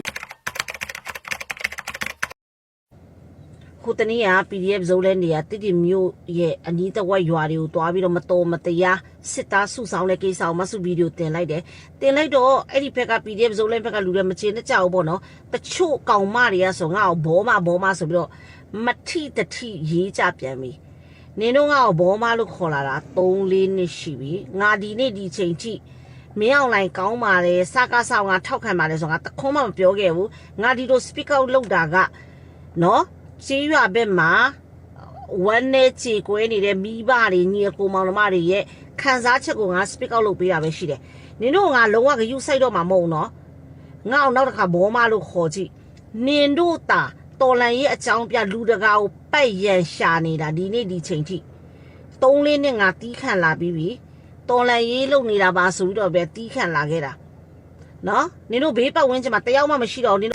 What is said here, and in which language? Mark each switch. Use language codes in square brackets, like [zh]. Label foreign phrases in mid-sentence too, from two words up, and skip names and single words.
[my] ခုတနေ့က PDF ဇုံးလဲနေရတိတိမျိုးရဲ့အနီးတစ်ဝက်ရွာတွေကိုတွားပြီးတော့မတော်မတရားစစ်သားစုဆောင်တဲ့ကိစ္စကိုမဆုဗီဒီယိုတင်လိုက်တယ်တင်လိုက်တော့အဲ့ဒီဘက်က PDF ဇုံးလဲဘက်ကလူတွေမချေနဲ့ကြောက်ပေါ့နော်တချို့ကောင်မတွေကဆိုငါ့ကိုဘောမဆိုပြီးတော့မထိတထိရေးကြပြန်ပြီနင်တို့ငါ့ကိုဘောမလို့ခေါ်လာတာ3-4နှစ်ရှိပြီငါဒီနေ့ဒီချိန်ထိမင်းအောင်လိုင်း ကောင်းပါတယ်စကားဆောင်ငါထောက်ခံပါတယ်ဆိုငါတခွန်းမှမပြောခဲ့ဘူးငါဒီလို [en] speak out [my] လုပ်တာကနော်ကြေးရွာဘက်မှာဝမ်းနဲ့ချေကွဲနေတဲ့မိဘတွေညီအကိုမောင်နှမတွေရဲ့ခံစားချက်ကိုငါ [en] speak out [my] လုပ်ပေးတာပဲရှိတယ်နင်တို့ ငါလုံးဝဂရုစိုက်တော့မှာမဟုတ်နော်ငါ့အောင်နောက်တစ်ခါဘောမလို့ခေါ်ကြည့်နင်တို့တာတော်လန်ရဲ့အကြောင်းပြလူတကာကိုပိုက်ရန်ရှာနေတာဒီနေ့ဒီချိန်ထိ3-4နှစ်ငါ တီးခန့်လာပြီးပြီတော်လန်ရေးလုပ်နေတာပါဆိုပြီးတော့ပဲတီးခန့်လာခဲ့တာနော်နင်တို့ဘေးပတ်ဝန်းကျင်မှာတယောက်မှမရှိတော့နင်တို့